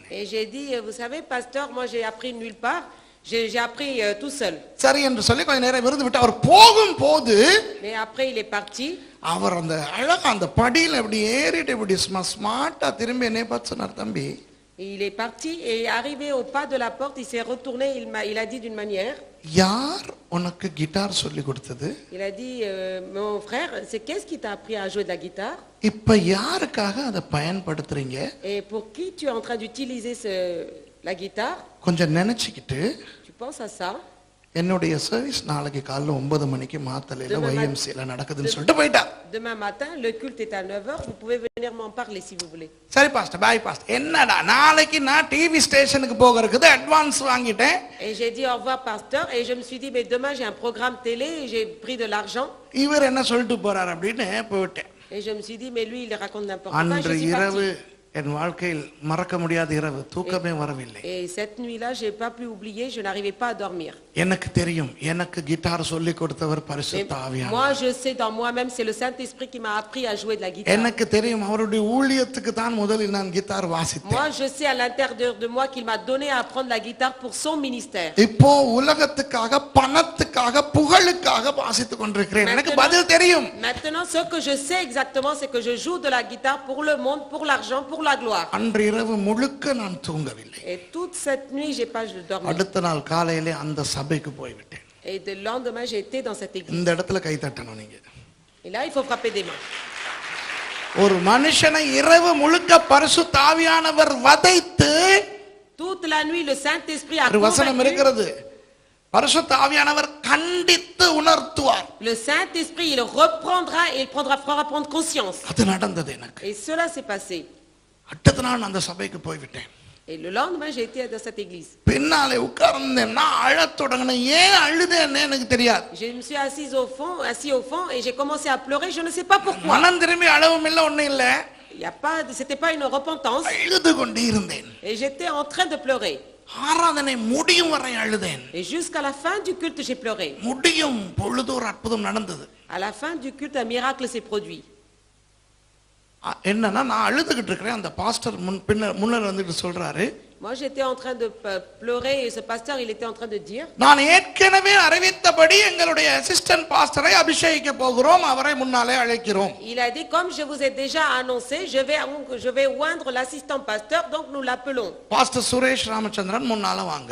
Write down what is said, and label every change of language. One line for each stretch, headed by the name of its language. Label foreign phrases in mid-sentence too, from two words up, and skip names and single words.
French: Et j'ai dit, vous savez, pasteur, moi j'ai appris nulle part. J'ai appris tout seul.
Tamil: சரி என்று சொல்லி கொஞ்ச நேரம் இருந்து விட்டு அவர் போகும்போது,
French: Mais après il est parti.
Tamil: அவர் அந்த அழகா அந்த படியில அப்படி ஏறிட்டு இப்படி ஸ்மார்ட்டா திரும்பி என்னை பார்த்து சொன்னார், தம்பி.
French: Il est parti et arrivé au pas de la porte, il s'est retourné, il a dit d'une manière.
Tamil: யார் உனக்கு கிட்டார் சொல்லி கொடுத்தது?
French: Il a dit, mon frère, c'est qu'est-ce qui t'a appris à jouer de la guitare?
Tamil: இப்ப யாருக்காக அதை பயன்படுத்துறீங்க?
French: Et pour qui tu es en train d'utiliser la guitare?
Tamil: கொஞ்சம் நினைச்சுக்கிட்டு,
French: Tu penses à ça?
Tamil: என்னுடைய சர்வீஸ் நாளைக்கு காலைல 9 மணிக்கு மாத்தலையில YMCல நடக்குதுன்னு சொல்லிட்டு போயிட்டார்.
French: Demain matin, le culte est à 9h, vous pouvez venir m'en parler si vous voulez.
Tamil: சரி பாஸ்டர்,
English: bye pastor.
Tamil: என்னடா நாளைக்கு நான்
English: TV station
Tamil: போகிறதுக்கு அட்வான்ஸ் வாங்கிட்டேன்.
French: Et j'ai dit au revoir pasteur et je me suis dit, mais demain j'ai un programme télé et j'ai pris de l'argent.
Tamil: இவர் என்ன சொல்லிட்டு போறார் அப்படின்னு போயிட்டேன்.
French: Et je me suis dit, mais lui il raconte n'importe quoi.
Tamil: அன்று
French: Je suis
Tamil: இரவு
French: parti.
Tamil: என் வாழ்க்கையில் மறக்க முடியாத இரவு, தூக்கமே வரவில்லை.
French: Et cette nuit-là, j'ai pas pu oublier, je n'arrivais pas à dormir.
Tamil: எனக்கு தெரியும், எனக்கு கிட்டார் சொல்லி கொடுத்தவர் பரிசுத்த ஆவியானவர்.
French: Moi, je sais dans moi-même, c'est le Saint-Esprit qui m'a appris à jouer de la guitare.
Tamil: எனக்கு தெரியும், அவருடைய ஊழியத்துக்கு தான் முதலில் நான் கிட்டார் வாசித்தேன்.
French: Moi, je sais à l'intérieur de moi qu'il m'a donné à apprendre la guitare pour son ministère.
Tamil: இப்போ உலகத்துக்காக, பணத்துக்காக, புகழுக்காக வாசித்துக் கொண்டிருக்கிறேன். எனக்கு பதில் தெரியும்.
French: Maintenant, ce que je sais exactement, c'est que je joue de la guitare pour le monde, pour l'argent, pour la gloire.
Tamil: அன்று இரவு முழுக்க நான் தூங்கவில்லை.
French: Et toute cette nuit, j'ai pas dormi.
Tamil: அடுத்த நாள் காலையிலே அந்த சபைக்கு போய்விட்டேன்.
French: Et le lendemain, j'ai été dans cette église.
Tamil: இந்த இடத்துல கை தட்டணும் நீங்க.
French: Et là, il faut frapper des mains.
Tamil: ஒரு மனுஷனை இரவு முழுக்க பரிசுத்த ஆவியானவர் வதைத்து,
French: Toute la nuit, le Saint-Esprit a
Tamil: ஒரு வசனம்
French: convaincu.
Tamil: இருக்கிறது, பரிசுத்த ஆவியானவர் கண்டித்து உணர்த்துவார்.
French: Le Saint-Esprit, il reprendra et il fera prendre conscience.
Tamil: அது நடந்தது எனக்கு.
French: Et cela s'est passé.
Tamil: அடுத்த நாள் அந்த சபைக்கு போய்விட்டேன்.
French: Et le lendemain, j'ai été dans cette église.
Tamil: பின்னாலே உட்கார்ந்தேன், நான் அழத் தொடங்கினேன். ஏன் அழுதேன்னு எனக்கு தெரியாது.
French: Je me suis assis au fond et j'ai commencé à pleurer, je ne sais pas pourquoi.
Tamil: மனம் திரும்பி அழவும் இல்லை, ஒண்ணும் இல்லை.
French: C'était pas une repentance.
Tamil: அழுது கொண்டே இருந்தேன்.
French: Et j'étais en train de pleurer.
Tamil: ஆராதனை முடியும் வரை அழுதேன்.
French: Et jusqu'à la fin du culte, j'ai pleuré.
Tamil: முடியும் பொழுது ஒரு அற்புதம் நடந்தது.
French: À la fin du culte, un miracle s'est produit.
Tamil: என்னன்னா, நான் அழுதுகிட்டு இருக்கிறேன். அந்த பாஸ்டர் முன்னர் வந்துட்டு சொல்றாரு,
French: Moi, j'étais en train de pleurer et ce pasteur, il était en train de dire,
Tamil: நான் ஏற்கனவே அறிவித்தபடி எங்களுடைய
English: assistant pastor
Tamil: அபிஷேகிக்க போகிறோம், அவரை முன்னாலே அழைக்கிறோம்.
French: il a dit, comme je vous ai déjà annoncé, je vais oindre l'assistant pasteur, donc nous l'appelons.
Tamil: பாஸ்டர் சுரேஷ் ராமச்சந்திரன் முன்னால வாங்க.